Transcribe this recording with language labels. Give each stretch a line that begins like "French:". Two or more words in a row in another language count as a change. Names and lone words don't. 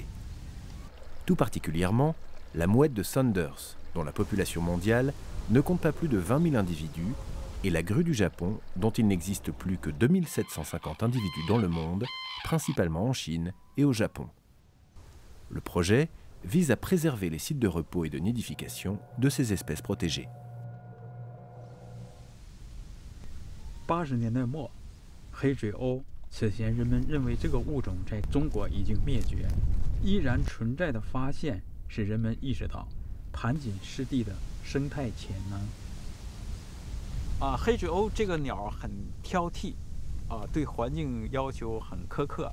French: Tout particulièrement, la mouette de Sanders, dont la population mondiale ne compte pas plus de 20 000 individus, et la grue du Japon, dont il n'existe plus que 2750 individus dans le monde, principalement en Chine et au Japon. Le projet vise à préserver les sites de repos et de nidification de ces espèces protégées.
Chinese: 80 年代末，黑水鸥此前人们认为这个物种在中国已经灭绝，依然存在的发现使人们意识到盘锦湿地的生态潜能。黑水鸥这个鸟很挑剔，对环境要求很苛刻。